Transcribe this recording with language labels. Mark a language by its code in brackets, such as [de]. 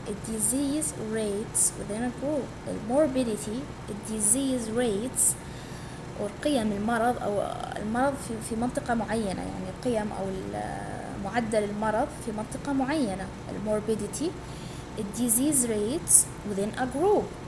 [en] Disease rates within a group. Morbidity, disease rates [ar] وقيم المرض أو المرض في منطقة معينة، يعني قيم أو معدل المرض في منطقة معينة. [en] morbidity, disease rates within a group.